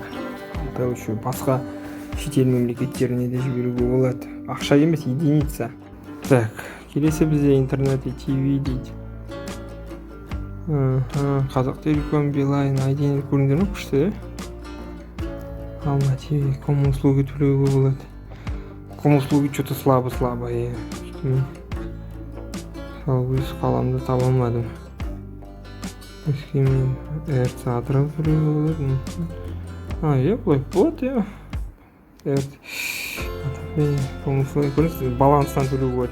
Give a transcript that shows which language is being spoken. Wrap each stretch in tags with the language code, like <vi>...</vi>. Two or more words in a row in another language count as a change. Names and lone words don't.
<kk>Алтау үшін басқа шетел мемлекеттеріне де жіберуге болады. Ақша емес, единица. Так, келесі бізде</kk> <ru>интернет и ТВ</ru> <kk>дейді. Қазақ Телеком, Билайн, айден көріндер ме күшті? Алма ТВ, ком-услуги төлеуге болады.</kk> <ru>Ком-услуги что-то слабо.</ru> <kk>Өз қаламды таба алмадым. Өскемен РЦ Атырау төлеуге болады. Бұлай болады, ком-услуги көресіз, баланстан төлеуге болады.</kk>